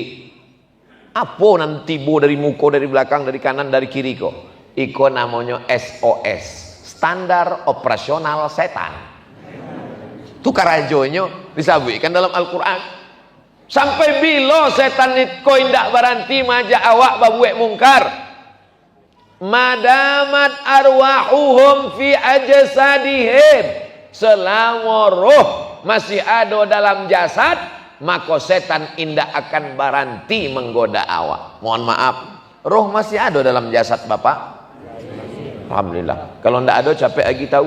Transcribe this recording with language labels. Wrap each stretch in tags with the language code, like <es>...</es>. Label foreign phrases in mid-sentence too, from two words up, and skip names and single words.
<min>Apa nanti bu dari muka, dari belakang, dari kanan, dari kiri kok?</min> <id>Iko namanya SOS, standar operasional setan. Tukar ajonya Disabukkan dalam Al-Quran.</id> <min>Sampai bila setan itu indak baranti majak awak babuek mungkar.</min> <ar>ما دامت أرواحهم في أجسادهم,</ar> <min>selama roh masih ada dalam jasad, maka setan indak akan baranti menggoda awak.</min> <id>Mohon maaf, roh masih ada dalam jasad Bapak? Alhamdulillah.</id> <min>Kalau ndak ada capek lagi tahu.</min>